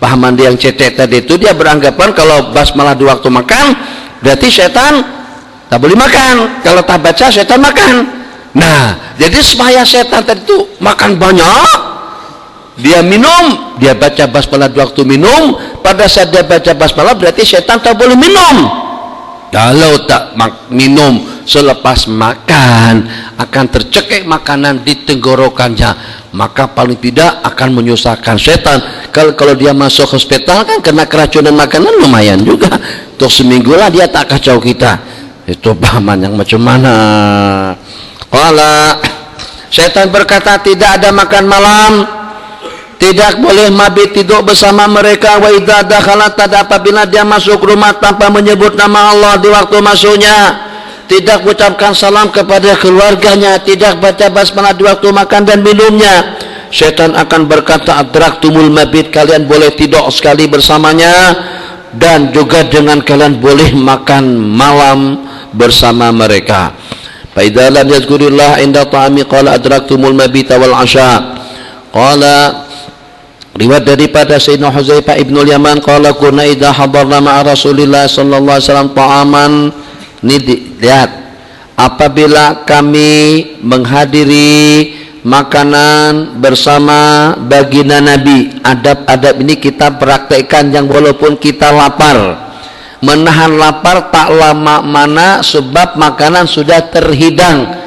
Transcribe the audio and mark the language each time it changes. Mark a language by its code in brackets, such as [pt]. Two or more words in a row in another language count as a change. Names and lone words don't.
[ms] pahaman dia yang cetek tadi itu, dia beranggapan kalau basmalah di waktu makan berarti setan tak boleh makan, kalau tak baca setan makan. Nah, jadi supaya setan tadi itu makan banyak, dia minum, dia baca basmalah di waktu minum. Pada saat dia baca basmalah berarti setan tak boleh minum. Kalau tak minum selepas makan, akan tercekik makanan di tenggorokannya, maka paling tidak akan menyusahkan setan. Kalau dia masuk hospital kan kena keracunan makanan lumayan juga. Untuk seminggu lah dia tak kacau kita. Itu pahaman yang macam mana? Qala, setan berkata, tidak ada makan malam, tidak boleh mabit tidur bersama mereka. [ar] وإذا دخلت, [ms] apabila dia masuk rumah tanpa menyebut nama Allah di waktu masuknya, tidak mengucapkan salam kepada keluarganya, tidak baca basmalah di waktu makan dan minumnya, setan akan berkata, [ar] أدركتم المبيت, [ms] kalian boleh tidur sekali bersamanya, dan juga dengan kalian boleh makan malam bersama mereka. [ar] فإذا لم يذكر الله عند طعامه قال أدركتم المبيت والعشاء. [ms] Qala, riwayat daripada [ar] Sayyidina Huzaifah ibnul Yaman, قال كنا إذا حضرنا مع رسول الله صلى الله عليه وسلم طعاما. [ms] Ini lihat, apabila kami menghadiri makanan bersama baginda Nabi, adab-adab ini kita praktekkan, yang walaupun kita lapar, menahan lapar tak lama mana sebab makanan sudah terhidang.